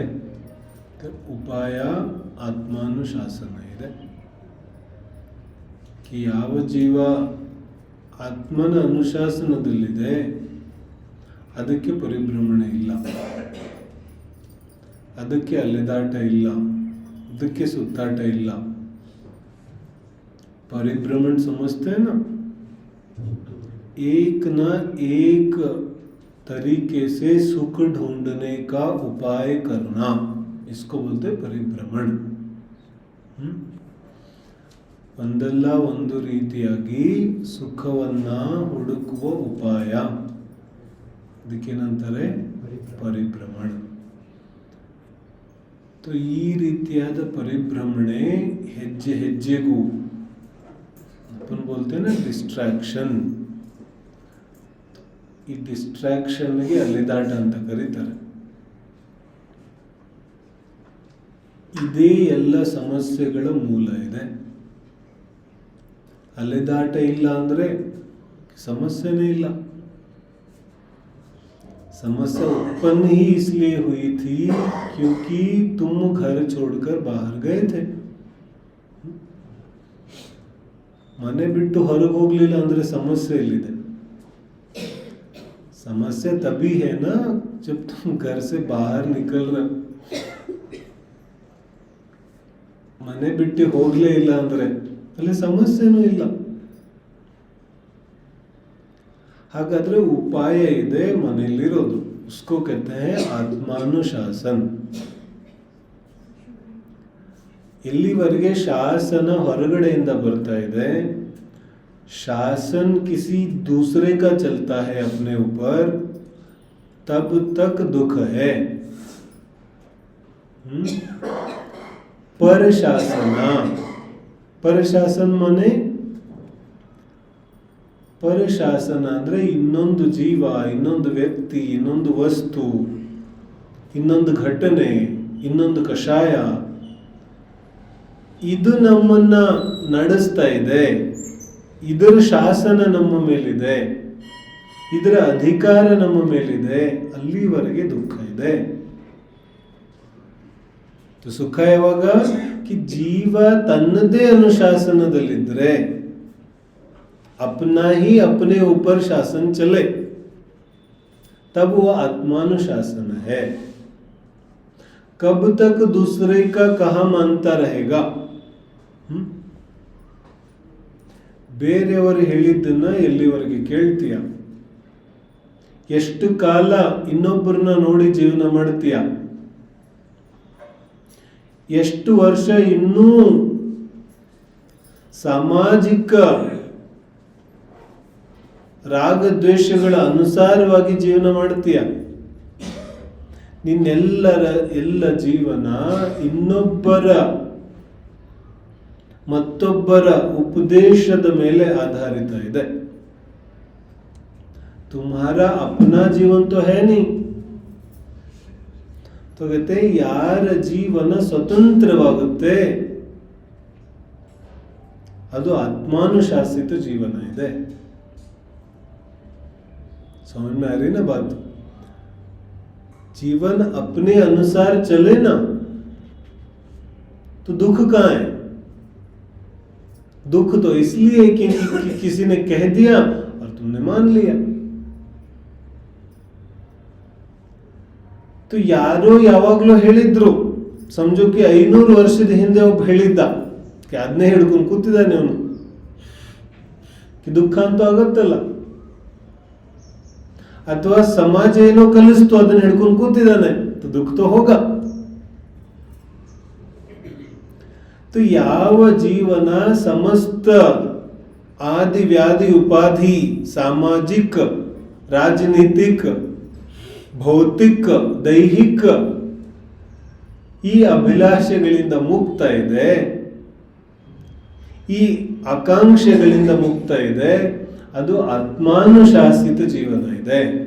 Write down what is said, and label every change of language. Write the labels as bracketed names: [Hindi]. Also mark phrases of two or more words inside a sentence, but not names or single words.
[Kannada] ಉಪಾಯ ಆತ್ಮಾನುಶಾಸನ ಇದೆ. ಯಾವ ಜೀವ ಆತ್ಮನ ಅನುಶಾಸನದಲ್ಲಿದೆ ಅದಕ್ಕೆ ಪರಿಭ್ರಮಣೆ ಇಲ್ಲ, ಅದಕ್ಕೆ ಅಲೆದಾಟ ಇಲ್ಲ, ಅದಕ್ಕೆ ಸುತ್ತಾಟ ಇಲ್ಲ. [Hindi] परिभ्रमण समझते हैं ना, एक न एक तरीके से सुख ढूंढने का उपाय करना, इसको बोलते परिभ्रमण. [Kannada] ಒಂದಲ್ಲ ಒಂದು ರೀತಿಯಾಗಿ ಸುಖವನ್ನ ಹುಡುಕುವ ಉಪಾಯ, ಅದಕ್ಕೇನಂತಾರೆ? ಪರಿಭ್ರಮಣ. ಈ ರೀತಿಯಾದ ಪರಿಭ್ರಮಣೆ ಹೆಜ್ಜೆ ಹೆಜ್ಜೆಗೂ [Hindi] अपन बोलते हैं ना डिस्ट्रैक्शन, [Kannada] ಈ ಡಿಸ್ಟ್ರಾಕ್ಷನ್ಗೆ ಅಲೆದಾಟ ಅಂತ ಕರೀತಾರೆ. ಇದೇ ಎಲ್ಲ ಸಮಸ್ಯೆಗಳ ಮೂಲ ಇದೆ. ಅಲೆದಾಟ ಇಲ್ಲ ಅಂದ್ರೆ ಸಮಸ್ಯೆನೇ ಇಲ್ಲ. [Hindi] समस्या उत्पन्न ही इसलिए हुई थी क्योंकि तुम घर छोड़कर बाहर गए थे. [Kannada] ಮನೆ ಬಿಟ್ಟು ಹೊರಗೆ ಹೋಗ್ಲಿಲ್ಲ ಅಂದ್ರೆ ಸಮಸ್ಯೆ ಎಲ್ಲಿದೆ? [Hindi] समस्या तभी है ना जब तुम घर से बाहर निकल रहे. [Kannada] ಮನೆ ಬಿಟ್ಟು ಹೋಗ್ಲೇ ಇಲ್ಲ ಅಂದ್ರೆ ಅಲ್ಲಿ ಸಮಸ್ಯೆನೂ ಇಲ್ಲ. ಹಾಗಾದ್ರೆ ಉಪಾಯ ಇದೆ ಮನೆಯಲ್ಲಿರೋದು, [Hindi] उसको कहते हैं ಆತ್ಮಾನುಶಾಸನ. [Kannada] ಇಲ್ಲಿವರೆಗೆ ಶಾಸನ ಹೊರಗಡೆಯಿಂದ ಬರ್ತಾ ಇದೆ. [Hindi] शासन किसी दूसरे का चलता है अपने ऊपर, तब तक दुख है. [Kannada] ಪರಶಾಸನ. ಪರಶಾಸನ ಮನೆ ಪರಶಾಸನ ಅಂದ್ರೆ ಇನ್ನೊಂದು ಜೀವ, ಇನ್ನೊಂದು ವ್ಯಕ್ತಿ, ಇನ್ನೊಂದು ವಸ್ತು, ಇನ್ನೊಂದು ಘಟನೆ, ಇನ್ನೊಂದು ಕಷಾಯ, ಇದು ನಮ್ಮನ್ನ ನಡೆಸ್ತಾ ಇದೆ, ಇದರ ಶಾಸನ ನಮ್ಮ ಮೇಲಿದೆ, ಇದರ ಅಧಿಕಾರ ನಮ್ಮ ಮೇಲಿದೆ, ಅಲ್ಲಿವರೆಗೆ ದುಃಖ ಇದೆ. ಸುಖ ಯಾವಾಗ कि ಜೀವ ತನ್ನದೇ ಅನುಶಾಸನದಲ್ಲಿದ್ರೆ, [Hindi] अपना ही अपने ऊपर शासन चले, तब वो आत्मानुशासन है. कब तक दूसरे का कहा मानता रहेगा? [Kannada] ಬೇರೆಯವರು ಹೇಳಿದ್ದನ್ನ ಎಲ್ಲಿವರೆಗೆ ಕೇಳ್ತೀಯ? ಎಷ್ಟು ಕಾಲ ಇನ್ನೊಬ್ಬರನ್ನ ನೋಡಿ ಜೀವನ ಮಾಡ್ತೀಯ? ಎಷ್ಟು ವರ್ಷ ಇನ್ನೂ ಸಾಮಾಜಿಕ ರಾಗದ್ವೇಷಗಳ ಅನುಸಾರವಾಗಿ ಜೀವನ ಮಾಡ್ತೀಯ? ಎಲ್ಲ ಜೀವನ ಮತ್ತೊಬ್ಬರ ಉಪದೇಶದ ಮೇಲೆ ಆಧಾರಿತ ಇದೆ. [Hindi] तुम्हारा अपना जीवन तो है नहीं. तो कहते [Kannada] ಯಾರ ಜೀವನ ಸ್ವತಂತ್ರವಾಗುತ್ತೆ ಅದು ಆತ್ಮಾನುಶಾಸಿತ ಜೀವನ ಇದೆ. [Hindi] समझ में आ रही ना बात? जीवन अपने अनुसार चले ना तो दुख कहाँ है? दुख तो इसलिए कि किसी ने कह दिया और तुमने मान लिया. [Kannada] तो ಯಾರೋ ಯಾವಾಗ್ಲೂ ಹೇಳಿದ್ರು, [Hindi] समझो कि [Kannada] 500 ವರ್ಷದ ಹಿಂದೆ ಒಬ್ಬ ಹೇಳಿದ್ದ, ಅದನ್ನೇ ಹಿಡ್ಕೊಂಡು ಕೂತಿದ್ದಾನೆ ಅವನು, ದುಃಖ ಅಂತೂ ಆಗತ್ತಲ್ಲ. ಅಥವಾ ಸಮಾಜ ಏನೋ ಕಲಿಸ್ತು, ಅದನ್ನ ಹಿಡ್ಕೊಂಡು ಕೂತಿದ್ದಾನೆ, ದುಃಖ ತೋ ಹೋಗ. तो ಯಾವ ಜೀವನ ಸಮಸ್ತ ಆದಿ ವ್ಯಾಧಿ ಉಪಾಧಿ ಸಾಮಾಜಿಕ ರಾಜನೀತಿಕ ಭೌತಿಕ ದೈಹಿಕ ಈ ಅಭಿಲಾಷೆಗಳಿಂದ ಮುಕ್ತ ಇದೆ, ಈ ಆಕಾಂಕ್ಷೆಗಳಿಂದ ಮುಕ್ತ ಇದೆ, ಅದು ಆತ್ಮಾನುಶಾಸಿತ ಜೀವನ ಇದೆ.